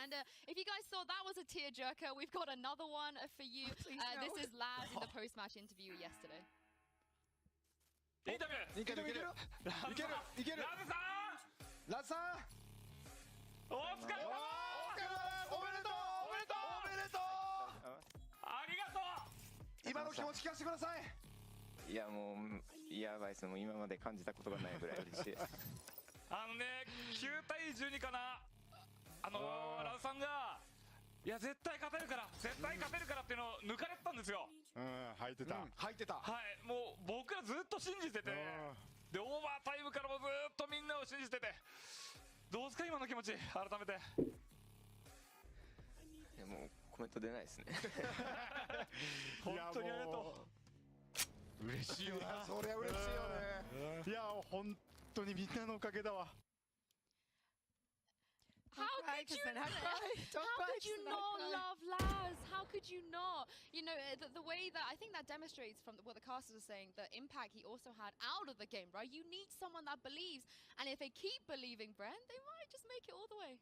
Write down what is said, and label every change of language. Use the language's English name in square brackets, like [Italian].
[English] And if you guys thought that was a tearjerker, we've got another one for you. This is Laz in the post-match interview yesterday. [Japanese] インタビューいけるいけるいけるいけるラズさんラズさんお疲れ様おめでとうおめでとうおめでとありがとう今の気持ち聞かせてくださいいやもうやばいです。もう今まで感じたことがないぐらい嬉しいです。う9対12かなラズさんがいや絶対勝てるから絶対勝てるからっていうのを抜かれてたんですよ。入ってた入ってたはいもう僕らずっと信じててでオーバータイムからもずっとみんなを信じててどうですか今の気持ち改めて。いやもうコメント出ないですね。本当にありがとう嬉しいよなそりゃ嬉しいよねいや本当にみんなのおかげだわ [English] How could you not love Laz? How could you not? You know, the way that I think that demonstrates from what the casters are saying, the impact he also had out of the game, right? You need someone that believes, and if they keep believing, Brent, they might just make it all the way.